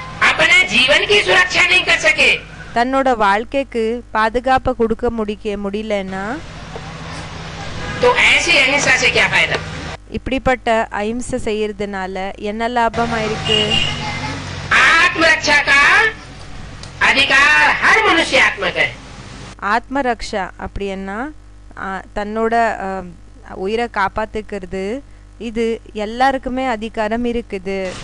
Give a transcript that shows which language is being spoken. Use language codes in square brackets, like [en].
[hi] अपने जीवन की सुरक्षा नहीं कर सके, [ta] தன்னோட வாழ்க்கைக்கு பாதுகாப்பை கொடுக்க முடியலன்னா, [hi] तो ऐसी अहिंसा से क्या फायदा? [ta] இப்படிப்பட்ட அஹிம்சை செய்யறதுனால என்ன லாபம் ஆயிருக்கு? [hi] आत्मरक्षा का अधिकार हर मनुष्य आत्मक है। [ta] ஆத்ம ரக்ஷா அப்படின்னா தன்னோட உயிரை காப்பாத்துக்கிறது, இது எல்லாருக்குமே அதிகாரம் இருக்குது.